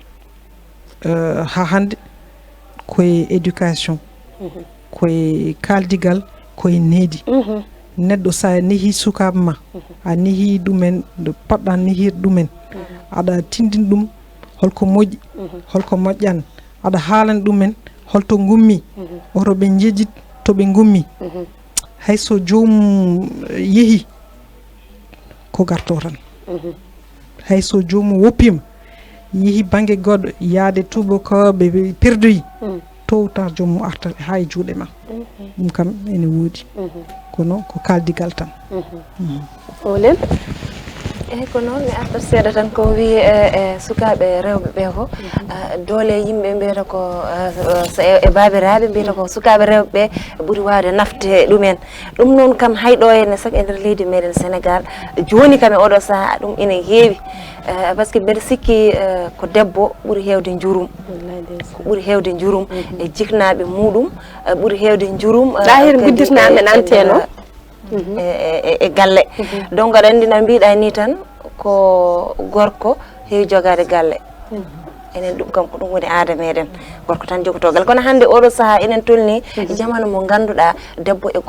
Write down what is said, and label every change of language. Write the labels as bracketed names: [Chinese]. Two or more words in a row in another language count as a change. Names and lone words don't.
[Fula] ha hande koye éducation koye kaldigal koye needi neɗɗo sa nehi sukaɓe ma a nehi ɗumen nde poɗɗa nehir ɗumen aɗa tindin ɗum holko moƴƴi holko moƴƴan aɗa haalana ɗumen holto gummi oto ɓe jejjit to ɓe gummi hayso jomum yeehi ko garto tan hayso jomum woppima yeehi banggue goɗɗo yaade tubakoɓe perdoyi [French] tôt ou tard [Fula] jomum arta ha e juuɗe ma ɗum kam ene woodi kono ko kaldigal tan olen eyyi ko noon mi artat seeɗa tan ko wi sukaɓe rewɓe ɓe ko doole yimɓe mbiyata ko e babiraɓe mbiyata ko sukaɓe rewɓe ɓe ɓuuri wawde nafde ɗumen ɗum noon kam hayɗo henne sac e nder leydi meɗen Sénégal joni kam e oɗo saaha ɗum ina heewi [French] par ce que [Fula] mbeɗa sikki ko debbo ɓuuri hewde jurum ko ɓuuri hewde jurum e jiknaɓe muɗum ɓuuri hewde jurum lahir gudditnaɓe nanteno e galle donc aɗa andi no mbiɗa ni tan ko gorko heewi jogade galle enen ɗum kam ko ɗum woni aada meɗen gorko tan jogoto galle kono hande oɗo saaha enen tolni jamanu mo ganduɗa debbo e